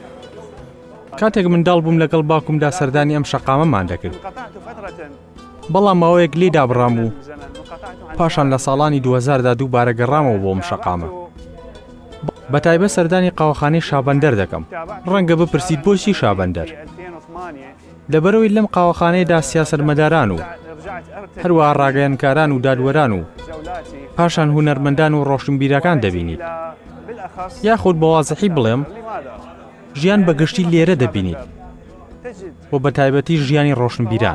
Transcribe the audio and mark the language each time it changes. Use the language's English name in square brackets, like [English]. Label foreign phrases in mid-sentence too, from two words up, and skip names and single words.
[Central Kurdish] کاتێک منداڵ بووم لەگەڵ باوکمدا سەردانی ئەم شەقامەمان دەکرد، [Arabic] انقطعت فترة [Central Kurdish] بەڵام ماوەیەک لێدا بڕام و [Arabic] من زمن انقطعت عن [Central Kurdish] پاشان لە ساڵانی 2000دا دووبارە گەڕامەوە بۆ ئەم شەقامە. بە تایبەت سەردانی قاوەخانەی شابەندەر دەکەم. ڕەنگە بپرسیت بۆچی شابەندەر؟ [Arabic] في 2008 [Central Kurdish] لەبەرەوەی لەم قاوەخانەیەدا سیاسەتمەداران و [Arabic] رجعت أرتدي [Central Kurdish] هەروەها ڕاگەیەنکاران و دادوەران و [Arabic] جولاتي [Central Kurdish] پاشان هونەرمەندان و ڕۆشنبیرەکان دەبینیت. [Arabic] بالأخص [Central Kurdish] یاخود بە وازەحی بڵێم [Arabic] لماذا [Central Kurdish] ژیان بەگشتی لێرە دەبینیت [Arabic] تجد [Central Kurdish] بۆ بە تایبەتی ژیانی ڕۆشنبیران.